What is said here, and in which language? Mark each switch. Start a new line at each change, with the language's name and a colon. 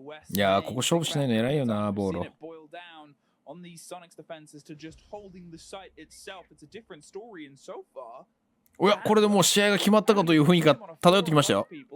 Japanese: いやー、ここ勝負しないの偉いよな、ボーロ。
English: on these Sonic's defenses to just holding the site itself. It's a different story, and so far.
Japanese: おや、これでもう試合が決まったかという雰囲気が漂ってきましたよ。